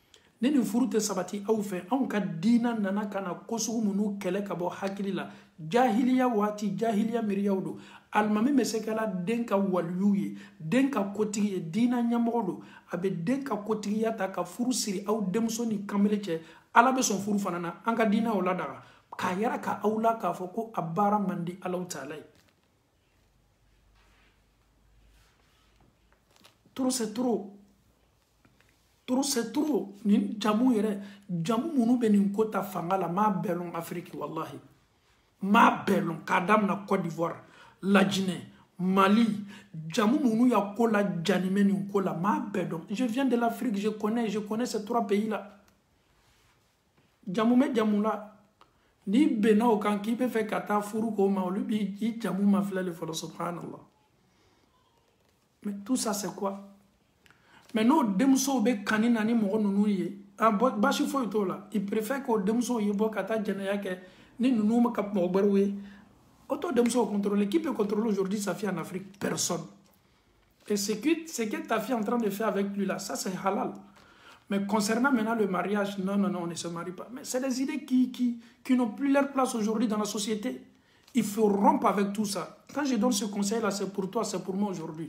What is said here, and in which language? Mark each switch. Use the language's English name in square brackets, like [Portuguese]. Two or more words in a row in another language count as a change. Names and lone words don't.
[Bambara] ye ne ni furu tɛ sabati aw fɛ anw ka diina nana ka na ko sugu minnu kɛlɛ ka bɔ hakili la jahiliya waati jahiliya miiriyaw don alimami bɛ se kɛla den ka waliyu ye den ka kotigi ye diina ɲɛmɔgɔ don a bɛ den ka kotigiya ta ka furu siri aw denmuso ni kamalen cɛ ala bɛ sɔn furu fana na an ka diina o ladaga k'a yɛrɛ ka aw la k'a fɔ ko a baara man di Alahu Taala ye [French] trop c'est trop trop c'est trop [Bambara] ni jamu yɛrɛ jamu minnu bɛ nin ko ta fanga la m'a bɛɛ lɔn Afiriki wallahi m'a bɛɛ lɔn k'a daminɛ Côte d'Ivoire Lajinɛ Mali jamu minnu y'a ko la janimɛ nin ko la m'a bɛɛ dɔn [French] je viens de l'Afrique je connais ces 3 pays là [Bambara] jamu bɛ jamu la ni bɛnna o kan k'i bɛ fɛ ka taa furu k'o ma olu b'i jamu ma filɛ le fɔlɔ subhanallah [French] mais tout ça c'est quoi [Bambara] mais n'o denmusow bɛ kani na ni mɔgɔ ninnu ye basi foyi t'o la [French] il préfère [Bambara] k'o denmusow ye bɔ ka taa jɛnɛya kɛ ni ninnu ma ka mɔgɔ wɛrɛw ye o t'o denmusow contrôler [French] qui peut contrôler aujourd'hui sa fille en Afrique personne et ce que ta fille est en train de faire avec lui là ça c'est halal. Mais concernant maintenant le mariage, non, on ne se marie pas. Mais c'est des idées qui n'ont plus leur place aujourd'hui dans la société. Il faut rompre avec tout ça. Quand je donne ce conseil-là, c'est pour toi, c'est pour moi aujourd'hui.